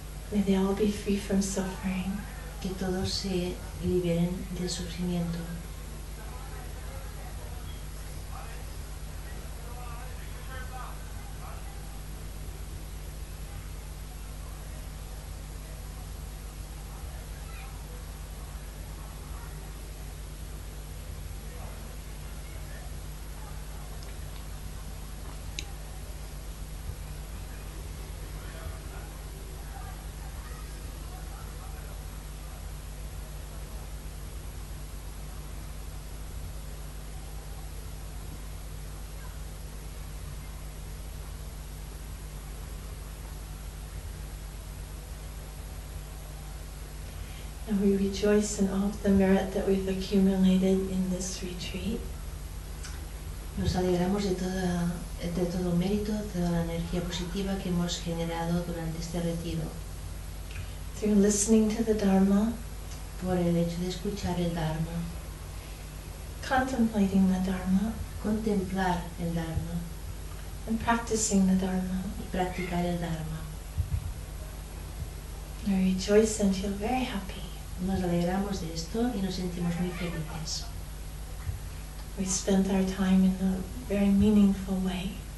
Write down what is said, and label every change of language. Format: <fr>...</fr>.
<en>May they all be free from suffering.</en> <es>Que todos se liberen del sufrimiento.</es> <en>And we rejoice in all of the merit that we've accumulated in this retreat.</en> <es>Nos alegramos de todo mérito, toda la energía positiva que hemos generado durante este retiro.</es> <en>Through listening to the Dharma,</en> <es>Por el hecho de escuchar el Dharma,</es> <en>contemplating the Dharma,</en> <es>contemplar el Dharma</es> <en>and practicing the Dharma.</en> <es>y practicar el Dharma.</es> <en>We rejoice and feel very happy.</en> <es>Nos alegramos de esto y nos sentimos muy felices.</es> <en>We spent our time in a very meaningful way.</en>